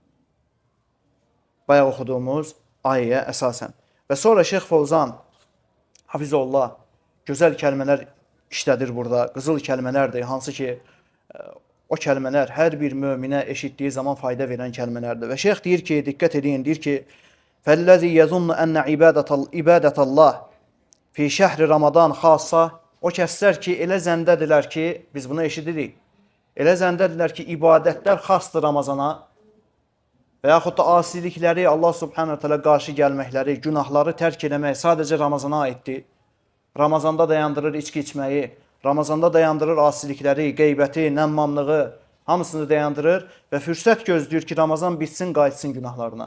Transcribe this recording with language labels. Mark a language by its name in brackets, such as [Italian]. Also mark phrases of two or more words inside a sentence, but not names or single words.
[Azerbaijani] Bayaq oxuduğumuz ayəyə əsasən. Və sonra Şeyx Fovzan, Hafizullah, gözəl kəlmələr işlədir burada. Qızıl kəlmələrdir, hansı ki, o kəlmələr hər bir möminə eşitdiyi zaman fayda verən kəlmələrdir. Və şeyx deyir ki, diqqət edin, deyir ki, [Arabic] فَالَّذِي يَظُنُّ أَنَّ عِبَادَةَ اللّٰهِ فِي شَهْرِ رمضان خاصة [Azerbaijani] O kəslər ki, elə zəndədirlər ki, biz bunu eşidirik. Elə zəndədirlər ki, ibadətlər xasdır Ramazana və yaxud da asilikləri, Allah [Arabic] سبحانه تعالى [Azerbaijani] qarşı gəlməkləri, günahları tərk eləmək sadəcə Ramazana aiddir. Ramazanda dayandırır içki içməyi, Ramazanda dayandırır asilikləri, qeybəti, nəmmamlığı, hamısını dayandırır və fürsət gözləyir ki, Ramazan bitsin, qayıtsın günahlarına.